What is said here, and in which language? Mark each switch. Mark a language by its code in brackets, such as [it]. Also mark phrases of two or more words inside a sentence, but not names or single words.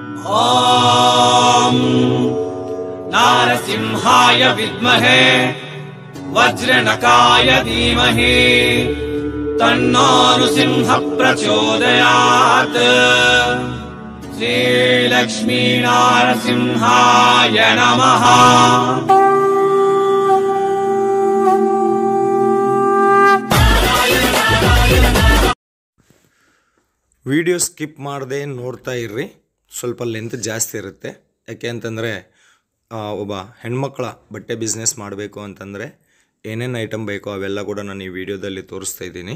[sa] ॐ नारसिंहाय विद्महे वज्रनकाय धीमहि तन्नो नृसिंहः प्रचोदयात्। श्रीलक्ष्मी नारसिंहाय नमः। [kn] ವಿಡಿಯೋ ಸ್ಕಿಪ್ ಮಾಡದೆ ನೋಡ್ತಾ ಇರ್ರಿ, ಸ್ವಲ್ಪ ಲೆಂತ್ ಜಾಸ್ತಿ ಇರುತ್ತೆ. ಯಾಕೆ ಅಂತಂದರೆ ಒಬ್ಬ ಹೆಣ್ಮಕ್ಳ ಬಟ್ಟೆ ಬಿಸ್ನೆಸ್ ಮಾಡಬೇಕು ಅಂತಂದರೆ ಏನೇನು ಐಟಮ್ ಬೇಕೋ ಅವೆಲ್ಲ ಕೂಡ ನಾನು ಈ ವಿಡಿಯೋದಲ್ಲಿ ತೋರಿಸ್ತಾ ಇದ್ದೀನಿ.